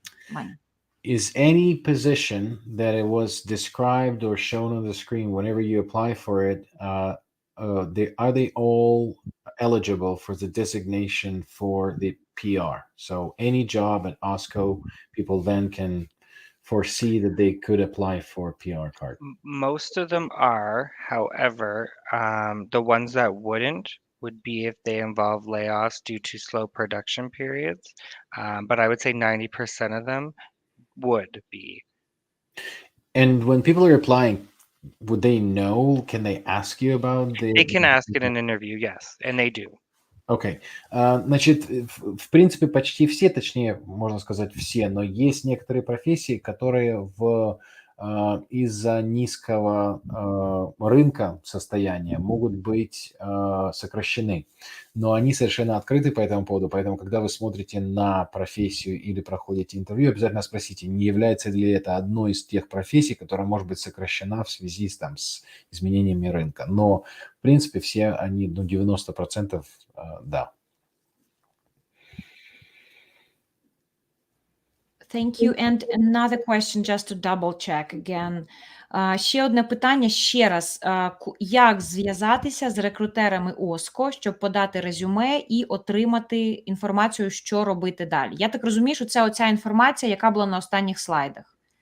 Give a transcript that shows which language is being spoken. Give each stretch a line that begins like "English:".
Russian: Ваня.
English: Is any position that it was described or shown on the screen whenever you apply for it, are they all eligible for the designation for the PR? So any job at OSCO, people then can foresee that they could apply for a PR card. Most of them are, however, the ones that wouldn't would be if they involve layoffs due to slow production periods. But I would say 90% of them would be. And when people are applying, would they know? Can they ask you about the... They can ask in an interview, yes, and they do.
Russian: Окей. Значит, в принципе, почти все, точнее, можно сказать все, но есть некоторые профессии, которые из-за низкого рынка состояния могут быть сокращены. Но они совершенно открыты по этому поводу. Поэтому, когда вы смотрите на профессию или проходите интервью, обязательно спросите, не является ли это одной из тех профессий, которая может быть сокращена в связи с изменениями рынка. Но, в принципе, все они, 90% да.
English: Thank you. And another question, just to double check again.
Ukrainian: Ще одне питання, ще раз. Як зв'язатися з рекрутерами OSCO, щоб подати резюме і отримати інформацію, що робити далі? Я так розумію, що це оця інформація, яка була на останніх слайдах.